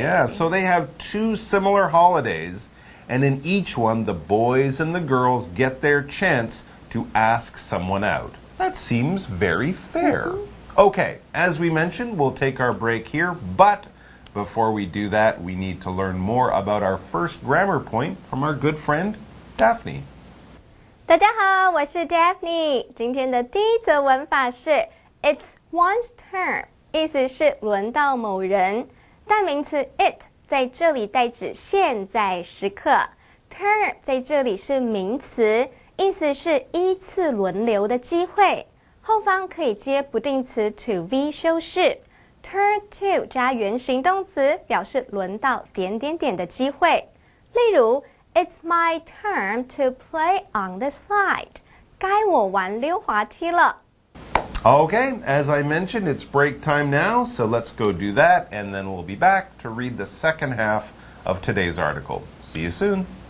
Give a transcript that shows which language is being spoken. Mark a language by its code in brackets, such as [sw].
[en] Yeah, so they have two similar holidays, and in each one, the boys and the girls get their chance to ask someone out. That seems very fair. Okay, as we mentioned, we'll take our break here, but before we do that, we need to learn more about our first grammar point from our good friend, Daphne. [zh] 大家好，我是 Daphne。今天的第一则文法是 It's one's turn， 意思是轮到某人。代名词 it 在这里代指现在时刻 ，turn 在这里是名词，意思是依次轮流的机会。后方可以接不定词 to be 修饰 ，turn to 加原形动词表示轮到点点点的机会。例如。 [en] It's my turn to play on the slide. [zh] 该我玩溜滑梯了。 [en] Okay, as I mentioned, it's break time now, so let's go do that, and then we'll be back to read the second half of today's article. See you soon.